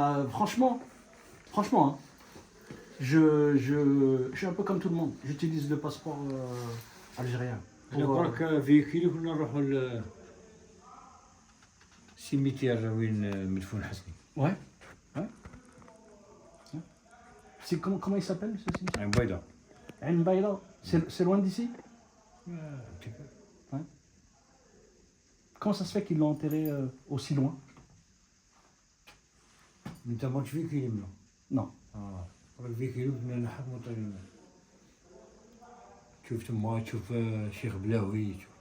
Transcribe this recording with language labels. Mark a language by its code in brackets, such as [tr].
[fr] Franchement, hein, je suis un peu comme tout le monde. J'utilise le passeport algérien. [ar] انا برك فيكيلي كنا نروحوا للسيميتير وين مدفون حسني [fr] Ouais. C'est comment il s'appelle ce cimetière? [ar] عين بيضاء [fr] Ain Baïda. C'est loin d'ici? Comment ça se fait qu'ils l'ont enterré aussi loin? [ar] انت ماكش فيكيلي منه [fr] Non. [ar] راك فيكيلي كنا نحكموا تشوف تما تشوف شيخ بلاوي تشوف